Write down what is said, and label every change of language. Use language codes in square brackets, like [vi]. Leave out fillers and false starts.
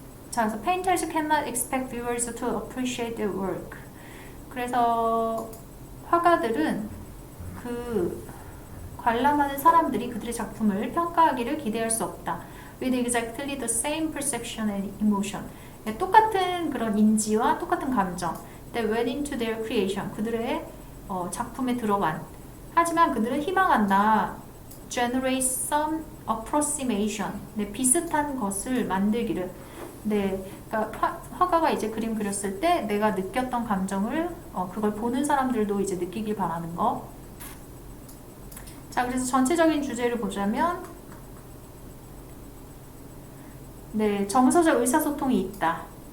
[ko] 자, 그래서 [en] painters cannot expect viewers to appreciate their work. [ko] 그래서 화가들은 그 관람하는 사람들이 그들의 작품을 평가하기를 기대할 수 없다. [en] With exactly the same perception and emotion. [ko] 똑같은 그런 인지와 똑같은 감정 [en] that went into their creation. [ko] 그들의 작품에 들어간. 하지만 그들은 희망한다. [en] Generate some approximation. [ko] 네, 비슷한 것을 만들기를. 네, 그러니까 화가가 이제 그림 그렸을 때 내가 느꼈던 감정을 그걸 보는 사람들도 이제 느끼길 바라는 거. 자, 그래서 전체적인 주제를 보자면, 네, 정서적 의사소통이 있다.